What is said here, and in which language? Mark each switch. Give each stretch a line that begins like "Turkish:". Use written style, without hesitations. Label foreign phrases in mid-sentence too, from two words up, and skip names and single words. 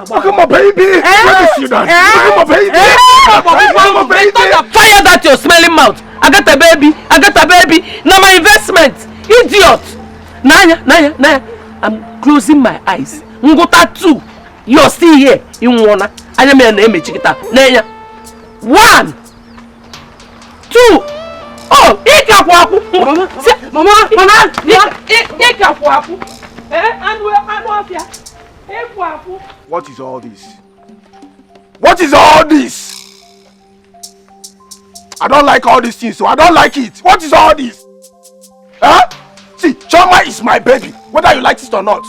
English: oh, come on, baby. Let me see you dance. Come on, baby. Come on, baby. Fire that your smelling mouth. I got a baby. Now my investment. Idiot. Naya. I'm closing my eyes. Ngota 2. You're still here. You wanna? I am your name, Chiquita. Naya. 1, 2. Oh, Ikapuapu. Mama. Ikapuapu. What is all this? What is all this? I don't like all these things, so I don't like it. What is all this? Huh? See, Choma is my baby, whether you like it or not.